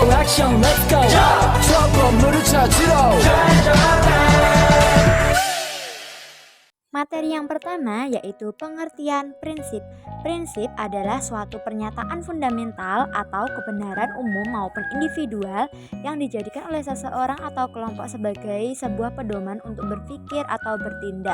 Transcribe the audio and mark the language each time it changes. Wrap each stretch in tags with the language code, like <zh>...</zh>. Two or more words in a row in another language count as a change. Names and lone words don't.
<ko>액션</ko> <en>let's go</en> <ko>저 건물을 찾으러</ko> <id>Materi yang pertama yaitu pengertian prinsip. Prinsip adalah suatu pernyataan fundamental atau kebenaran umum maupun individual yang dijadikan oleh seseorang atau kelompok sebagai sebuah pedoman untuk berpikir atau bertindak.</id>